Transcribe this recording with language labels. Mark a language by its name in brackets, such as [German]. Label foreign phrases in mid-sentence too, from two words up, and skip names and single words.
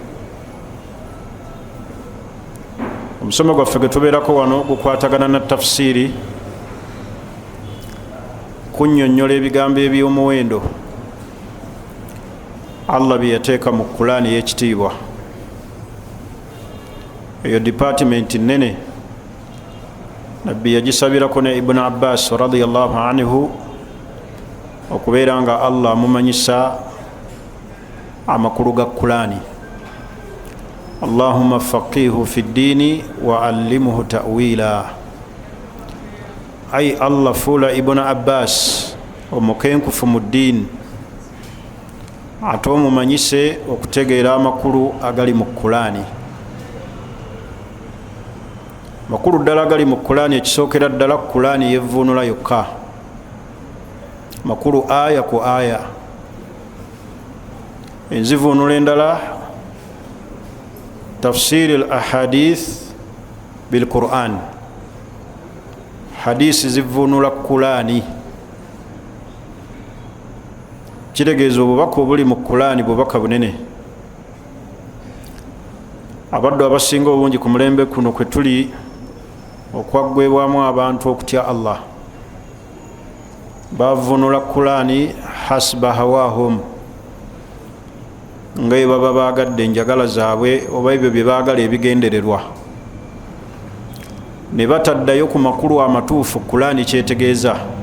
[Ganda] Omusomo gwaffe gwe tubeerako wano gukwatagana na tafsiri, kunnyonnyola ebigambo eby'omuwendo Allah bye yateeka mu Qur'ani y'ekitiibwa. Eyo department nnene Nabbi yagisabirako ne Ibn Abbas [Arabic] رضي الله عنه [Ganda] okubeera nga Allah amumanyisa amakulu ga Qur'ani. [Arabic] اللهم فقهه في الدين وعلمه التأويل. [Ganda] Ay Allah fuula Ibn Abbas omukenkufu mu ddiini, ate omumanyise okutegeera amakulu agali mu Qur'ani. Makulu ddala agali mu Qur'ani, ekisookera ddala Qur'ani yevvuunula yokka, makulu aya ku aya. Enzivuunula endala [Arabic] تفسير الأحاديث بالقرآن, [Ganda] hadisi zivuunula Qur'ani. Kitegeeza obubaka obuli mu Qur'ani bubaka bunene. Abaddu abasinga obungi ku mulembe kuno kwe tuli okwaggwebwamu abantu okutya Allah, bavuunula Qur'ani [Arabic] حسب هواهم, [Ganda] nga bwe baba baagadde enjagala zaabwe oba ebyo bye baagala ebigendererwa, ne bataddayo ku makulu amatuufu Qur'ani kyetegeeza.